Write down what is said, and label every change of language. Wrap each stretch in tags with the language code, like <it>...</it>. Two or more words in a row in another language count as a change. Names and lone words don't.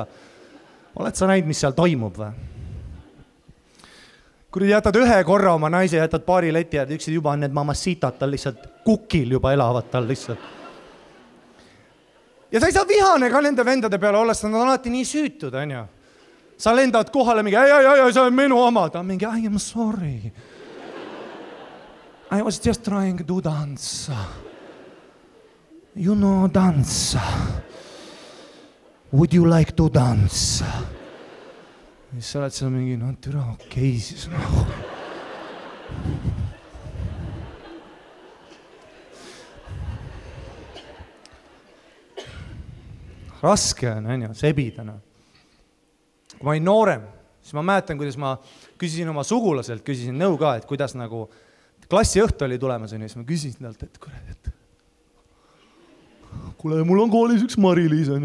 <et>Oled sa näinud, mis seal toimub või? Kui jätad ühe korra oma naise, jätad paari leti, et üksid juba on need mamacitad tal lihtsalt kukil juba elavad tal lihtsalt. Ja sa ei saa vihane ka nende vendade peale olla, sest nad on alati nii süütud, on ju. Sa lendad kohale mingi, ei, see on minu oma. Ta on mingi,</et> <en>I am sorry. I was just trying to dance. You know dance. Would you like to dance?</en> <et>Ja siis sa oled seal mingi, no türa okei siis. Raske on, ju, sebida. Kui ma olin noorem, siis ma mäletan, kuidas ma küsisin oma sugulaselt, küsisin nõu ka, et kuidas nagu klassi õhtu oli tulemas, ja siis ma küsisin talt, et kuule, mul on koolis üks Mari-Liis, on ju.</et>